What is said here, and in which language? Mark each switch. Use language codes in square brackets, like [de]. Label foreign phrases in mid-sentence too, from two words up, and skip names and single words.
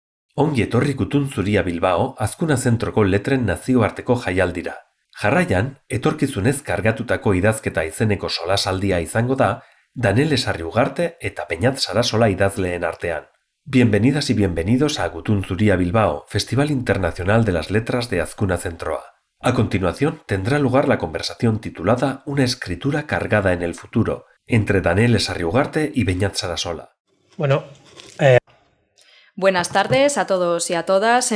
[eu] Ongi etorri Gutun Zuria Bilbao Azkuna Zentroko letren nazioarteko jaialdira. Jarraian, etorkizunez kargatutako idazketa izeneko solasaldia izango da, Danele Sarriugarte eta Beñat Sarasola idazleen artean. [es] Bienvenidas y bienvenidos a Gutun Zuria Bilbao, Festival Internacional de las Letras de Azkuna Zentroa. A continuación tendrá lugar la conversación titulada Una escritura cargada en el futuro, entre Danele Sarriugarte y Beñat Sarasola. Buenas tardes a todos y a todas.